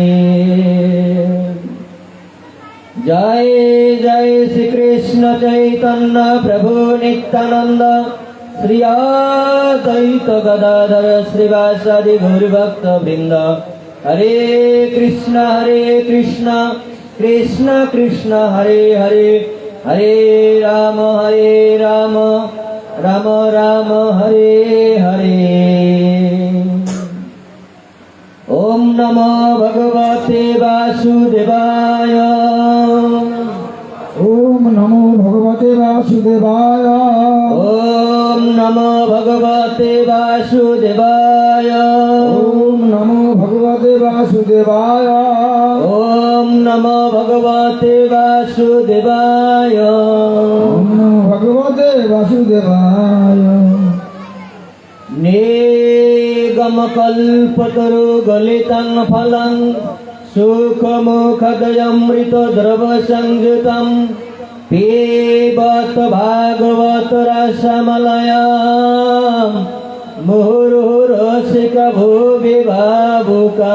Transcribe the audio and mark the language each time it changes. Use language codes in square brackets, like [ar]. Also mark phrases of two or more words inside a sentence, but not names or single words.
[bn] জয় জয় শ্রীকৃষ্ণ চৈতন্য প্রভু নিত্যানন্দ শ্রী অদ্বৈত গদাধর শ্রীবাসাদি গৌরভক্ত বৃন্দ। [sa] হরে কৃষ্ণ কৃষ্ণ কৃষ্ণ হরে হরে হরে রাম রাম রাম হরে হরে। ওম নমো ভগবতে বাসুদেবায়। ওম নমো ভগবতে বাসুদেবায়। ওম নমো ভগবতে বাসুদেবায়। ওম নমো ভগবতে বাসুদেবায়। ওম নমো ভগবতে বাসুদেবায়। ওম নমো ভগবতে বাসুদেবায়। নিগম কল্পতরু গলিতং ফলং সুখমুখদয়মৃত দ্রব সংযুতম পিবত ভাগবত রসমলয়ং মুহুরুরসিক ভুবি ভাবুকা।